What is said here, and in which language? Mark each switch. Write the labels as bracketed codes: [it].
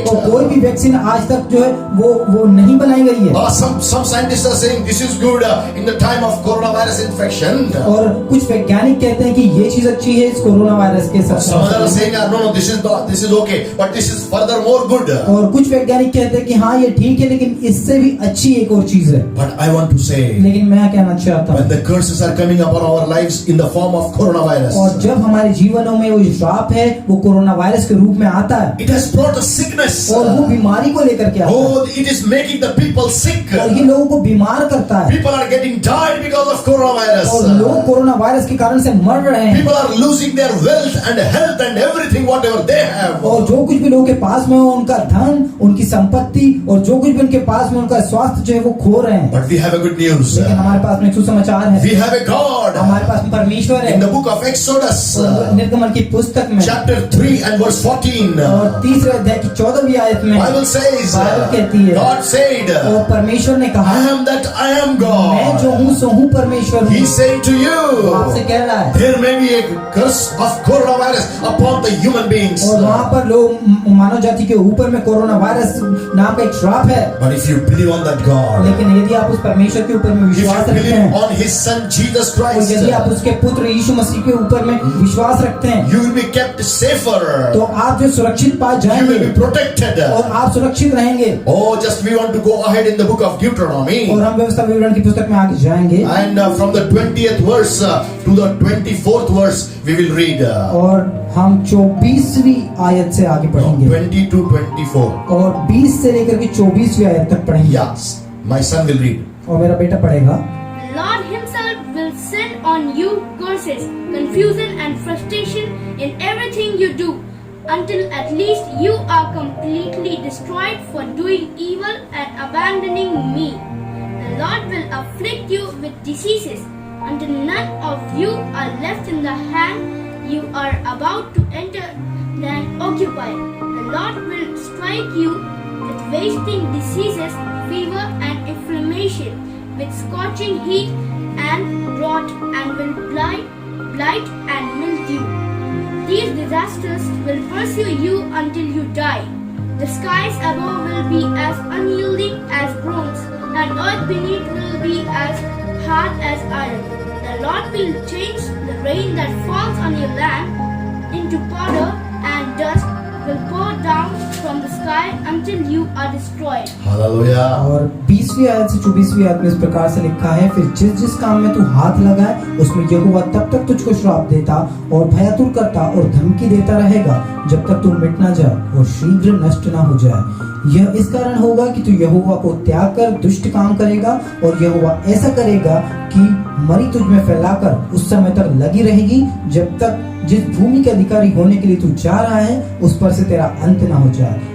[hi] और कोई भी वैक्सीन आज तक जो है वो नहीं बनाई गई है। [en] Some scientists are saying this is good in the time of coronavirus infection. [hi] और कुछ वैज्ञानिक कहते हैं कि ये चीज अच्छी है इस कोरोना वायरस के [en] Some others are [hi] साथ। [en] saying, no, this is okay, but this is further more good. [hi] और कुछ वैज्ञानिक कहते हैं कि हाँ ये ठीक है लेकिन इससे भी अच्छी एक और चीज है। [en] But I want to say, [hi] लेकिन मैं कहना चाहता [en] when [hi] हूँ, [en] the curses are coming upon our lives in the form of coronavirus, [hi] और जब हमारे जीवनों में वो श्राप है वो कोरोना वायरस के रूप में आता है, [en] it has brought a sickness. [hi] और वो बीमारी को लेकर के आता है, [en] Oh, it is making the people sick. [hi] और ये लोगों को बीमार करता है, [en] People are getting died because of [hi] और [en] coronavirus. [hi] लोग कोरोना वायरस के कारण से मर रहे हैं। [en] People are losing their wealth and health and everything whatever they have. [hi] और जो कुछ भी लोगों के पास में हो, उनका धन, उनकी संपत्ति, और जो कुछ भी उनके पास में उनका स्वास्थ्य जो है वो खो रहे हैं। [en] But we have a good news. [hi] लेकिन हमारे पास में एक सुसमाचार है, [en] We have a God [hi] हमारे हमारे पास परमेश्वर है। [en] In the book of Exodus, [hi] निर्गमन की पुस्तक में [en] chapter 3 and verse 14, [hi] और तीसरे अध्याय की 14वीं आयत में [en] Bible says, [hi] बाइबल कहती है, [en] God said, [hi] और परमेश्वर ने कहा, [en] I am that I am [hi] मैं जो [en] God. [hi] हूँ सो हूँ परमेश्वर हूँ। [en] He said to [hi] वो आपसे [en] you, [hi] कह रहा है। [en] there may be a curse of coronavirus upon the human beings. [hi] और वहाँ पर लोग मानव जाति के ऊपर में कोरोना वायरस नाम का एक श्राप है। [en] But if you believe on that God, [hi] लेकिन यदि आप उस परमेश्वर के ऊपर में [en] if you [hi] विश्वास रखते [en] believe [hi] हैं, [en] on His Son Jesus [hi] और [en] Christ, [hi] यदि आप उसके पुत्र यीशु मसीह के ऊपर में विश्वास रखते हैं, [en] you will be kept safer. [hi] तो आप जो सुरक्षित पाए [en] You [hi] जाएंगे [en] will be protected. [hi] और आप सुरक्षित रहेंगे। [en] Oh, just we want to go ahead in the book of Deuteronomy. [hi] और हम व्यवस्था विवरण की पुस्तक में आगे जाएंगे [en] And from the 20th verse to the 24th verse, we will read. [hi] और हम 24वीं आयत से आगे पढ़ेंगे [en] 20 to 24. [hi] और 20 से लेकर के 24वीं आयत तक पढ़ेंगे। [en] Yes, my son will read. [hi] और मेरा बेटा पढ़ेगा। [en] The Lord Himself will send on you curses, confusion, and frustration in everything you do, until at least you are completely destroyed for doing evil and abandoning me. The Lord will afflict you with diseases, until none of you are left in the hand you are about to enter and occupy. The Lord will strike you with wasting diseases, fever, and inflammation, with scorching heat and drought, and will blight and mildew. These disasters will pursue you until you die. The skies above will be as unyielding as bronze, and earth beneath will be as hard as iron. The Lord will change the rain that falls on your land into powder, and dust will pour down from the sky until you are destroyed. Hallelujah. [hi] और 20वीं आयत से 24वीं आयत में इस प्रकार से लिखा है, फिर जिस जिस काम में तू हाथ लगाए उसमें यहोवा तब तक तुझको श्राप देता और भयातुर करता और धमकी देता रहेगा जब तक तू मिट ना जाए और शीघ्र नष्ट ना हो जाए। यह इस कारण होगा कि तू यहोवा को त्याग कर दुष्ट काम करेगा, और यहोवा ऐसा करेगा कि मरी तुझ में फैलाकर उस समय तक लगी रहेगी जब तक जिस भूमि के अधिकारी होने के लिए तू जा रहा है उस पर से तेरा अंत ना हो जाए।